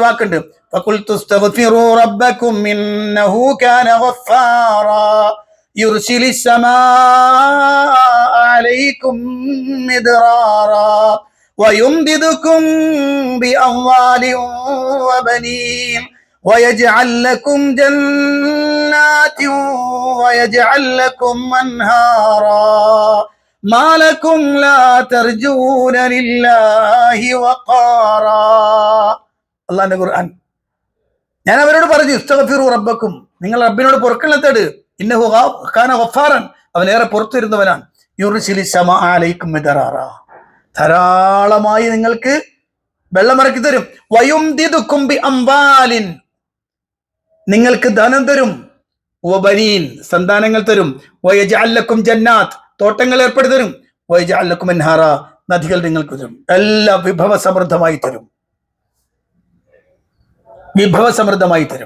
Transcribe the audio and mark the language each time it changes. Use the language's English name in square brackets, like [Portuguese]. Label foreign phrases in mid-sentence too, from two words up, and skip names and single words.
[Arabic] വാക്കുണ്ട്, فقلت استغفروا ربكم إنه كان غفارا يرسل السماء عليكم مدرارا ويمددكم بأموال وبنين ويجعل لكم جنات ويجعل لكم أنهارا ما لكم لا ترجون لله وقارا. [Malayalam] അള്ളാഹുവിന്റെ ഖുർആൻ. ഞാൻ അവരോട് പറഞ്ഞു, [Arabic] استغفروا ربكم, [Malayalam] നിങ്ങൾ റബ്ബിനോട് പൊറുക്കലിനെ തേട്, [Arabic] إنه كان [Malayalam] ഗഫാറൻ, അവൻ ഏറെ പുറത്തിരുന്നവനാണ്, [Arabic] يرسل السماء عليكم مدرارا, [Malayalam] ധാരാളമായി നിങ്ങൾക്ക് വെള്ളമിറക്കി തരും, [Arabic] ويمددكم بأموال, [Malayalam] നിങ്ങൾക്ക് ധനം തരും, വബനീൻ, സന്താനങ്ങൾ തരും, [Arabic] ويجعل لكم جنات, [Malayalam] തോട്ടങ്ങൾ ഏർപ്പെടുത്തി തരും, [Arabic] ويجعل لكم أنهارا, [Malayalam] നദികൾ നിങ്ങൾക്ക് തരും, എല്ലാം വിഭവസമൃദ്ധമായി തരും.